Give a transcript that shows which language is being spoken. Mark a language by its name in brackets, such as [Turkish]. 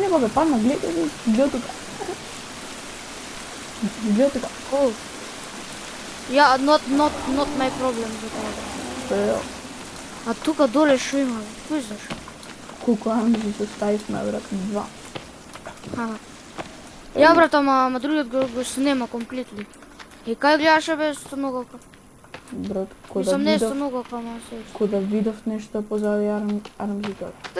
[Macedonian] Не бабе, падна, гледај тука. Гледај тука. Oh. [English] Yeah, not my problem [Macedonian] за тоа. Ео, А тука доле што има, бе? Кој знаеш? колку Армзи се ставивме, брат, 2. Ја брат, ама другиот го снема комплетли. И кај гледаше бе стоногалка? Брат, Мислам не е стоногалка, ама се... кога видов нешто позади Армзи тоа.